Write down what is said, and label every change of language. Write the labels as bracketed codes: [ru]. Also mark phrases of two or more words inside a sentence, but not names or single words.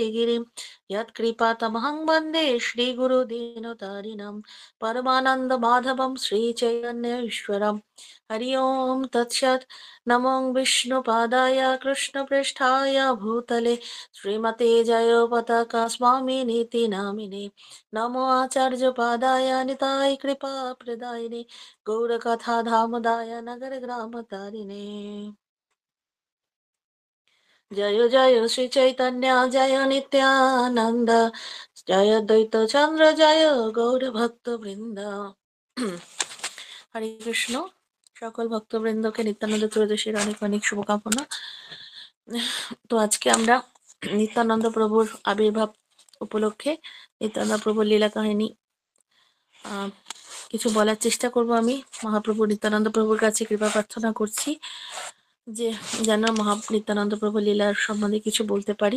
[sa] गिरिं यत्कृपातमहं वन्दे श्रीगुरुदीनतारिणं परमानन्दमाधवं श्रीचैतन्येश्वरं हरि ओं तत्सत् नमो विष्णुपादाय कृष्णपृष्ठाय भूतले श्रीमते जयपताका स्वामिनीति नामिने नमो आचार्यपादाय निताय कृपा प्रदायिने गौरकथा धामदाय नगर ग्राम तारिणे जय जय श्री चैतन्य जय नित्यानंद जय द्वैत चंद्र जय गौर भक्त वृंद হরে কৃষ্ণ। [bn] সকল ভক্তবৃন্দকে নিত্যানন্দ ত্রয়োদশীর অনেক অনেক শুভকামনা। তো আজকে আমরা নিত্যানন্দ প্রভুর আবির্ভাব উপলক্ষে নিত্যানন্দ প্রভুর লীলা কাহিনী কিছু বলার চেষ্টা করব। আমি মহাপ্রভু নিত্যানন্দ প্রভুর কাছে কৃপা প্রার্থনা করছি যে যেন নিত্যানন্দ প্রভু লীলার সম্বন্ধে কিছু বলতে পারি।